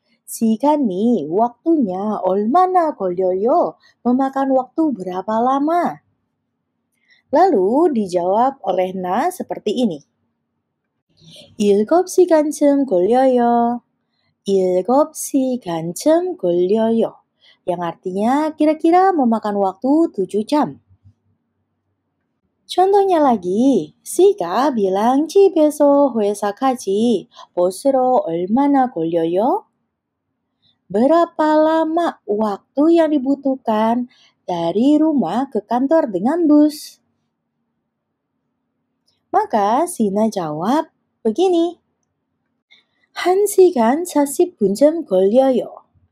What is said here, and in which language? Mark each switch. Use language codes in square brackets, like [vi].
[ko] 시간이 [id] waktunya [ko] 얼마나 걸려요? [id] Memakan waktu berapa lama? Lalu dijawab oleh Na seperti ini. [ko] 7시간쯤 걸려요. 7시간쯤 걸려요. [id] Yang artinya kira-kira memakan waktu 7 jam. Contohnya lagi, Sika bilang [ko] 집에서 회사까지 버스로 얼마나 걸려요? [id] Berapa lama waktu yang dibutuhkan dari rumah ke kantor dengan bus? Maka Sina jawab begini. [ko] 1시간 40분쯤 걸려요.